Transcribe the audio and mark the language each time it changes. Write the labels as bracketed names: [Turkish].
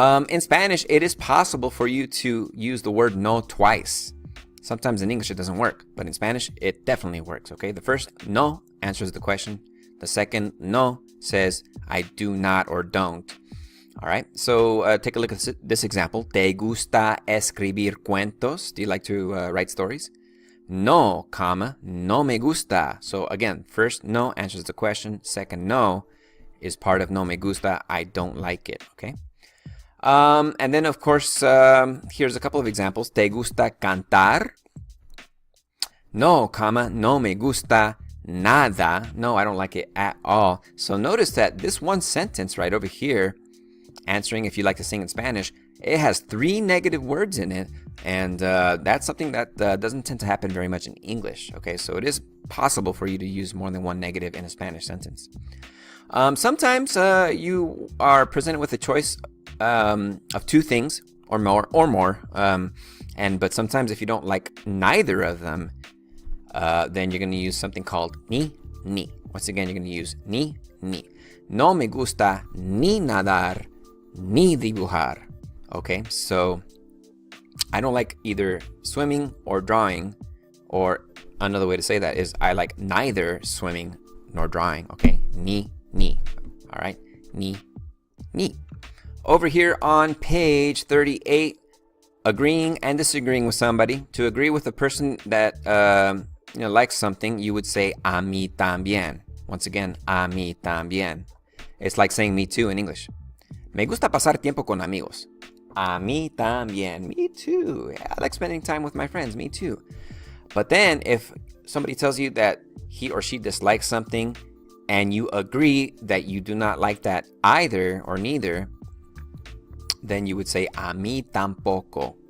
[English] In Spanish, it is possible for you to use the word no twice. Sometimes in English, it doesn't work, but in Spanish, it definitely works, okay? The first no answers the question. The second no says I do not or don't. All right, so take a look at this example. [Spanish] ¿Te gusta escribir cuentos? [English] Do you like to write stories? [Spanish] No, comma, no me gusta. [English] So again, first no answers the question. Second no is part of [Spanish] no me gusta. [English] I don't like it, okay? And then, of course, here's a couple of examples. [Spanish] ¿Te gusta cantar? No, comma, no me gusta nada. [English] No, I don't like it at all. So notice that this one sentence right over here, answering if you like to sing in Spanish, it has 3 negative words in it. And that's something that doesn't tend to happen very much in English. Okay, so it is possible for you to use more than one negative in a Spanish sentence. Sometimes you are presented with a choice of 2 things or more. But sometimes if you don't like neither of them, then you're going to use something called ni. Once again, you're going to use ni. [Spanish] No me gusta ni nadar ni dibujar. [English] Okay, so I don't like either swimming or drawing, or another way to say that is I like neither swimming nor drawing. Okay, ni. All right, ni. Over here on page 38, agreeing and disagreeing with somebody. To agree with a person that likes something, you would say [Spanish] a mí también. [English] Once again, [Spanish] a mí también. [English] It's like saying me too in English. [Spanish] Me gusta pasar tiempo con amigos. A mí también. [English] Me too. Yeah, I like spending time with my friends. Me too. But then if somebody tells you that he or she dislikes something and you agree that you do not like that either or neither, then you would say [Spanish] a mí tampoco.